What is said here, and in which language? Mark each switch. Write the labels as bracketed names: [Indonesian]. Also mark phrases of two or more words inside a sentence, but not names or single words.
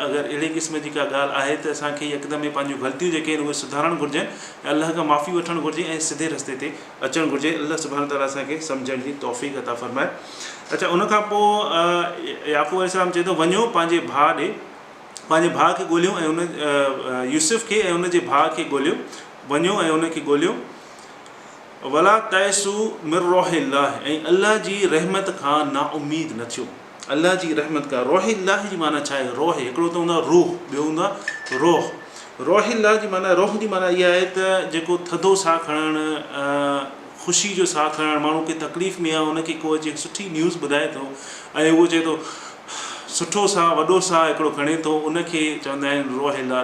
[Sindhi] अगरि अहिड़े क़िस्म जी का ॻाल्हि आहे त असांखे यकदमि पंहिंजूं ग़लतियूं जेके आहिनि उहे सुधारणु घुरिजनि ऐं अल्लाह खां माफ़ी वठणु घुरिजे ऐं सिधे रस्ते ते अचणु घुरिजे। [Arabic] الله سبحانه وتعالى [Sindhi] असांखे सम्झण जी तौफ़ीक़ अता फ़रमाए। अच्छा, उनखां पोइ याक़ूब अलैहिस्सलाम चए थो वञो पंहिंजे भाउ ॾे, पंहिंजे भाउ खे ॻोल्हियो ऐं उन यूसुफ खे ऐं उनजे भाउ खे ॻोल्हियो, वञो ऐं उनखे ॻोल्हियो। [Arabic] ولا تيأسوا من روح الله, [Sindhi] ऐं अल्लाह जी रहमत खां नाउमीद न थियो। अल्लाह जी रहमत खां, रोहिल्लाह जी माना छा आहे? रोह हिकिड़ो त हूंदो आहे रूह, ॿियो हूंदो आहे रोह। रोहिल्लाह जी माना, रोह जी माना इहा आहे त जेको थधो साहु खणणु, ख़ुशी जो साहु खणणु, माण्हू खे तकलीफ़ में आहे उनखे को अचे सुठी न्यूज़ ॿुधाए थो ऐं उहो चए थो सुठो साहु, वॾो साहु हिकिड़ो खणे थो, उनखे चवंदा आहिनि रोहिल्लाह।